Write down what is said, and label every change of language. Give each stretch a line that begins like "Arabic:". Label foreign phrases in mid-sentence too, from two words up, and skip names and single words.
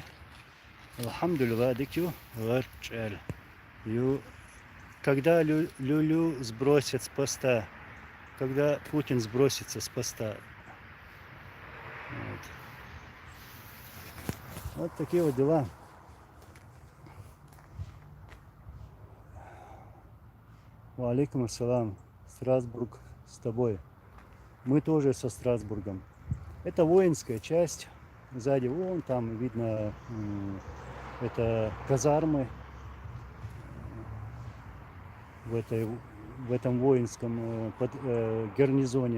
Russian: Алхамдулилlah, дикю, варчаль. Когда Люлю сбросят с поста, когда Путин сбросится с поста. Вот такие вот дела.
Arabic: وعليكم السلام.
Russian: Страсбург с тобой. Мы тоже со Страсбургом. Это воинская часть. Сзади вон там видно, это казармы в этом воинском гарнизоне.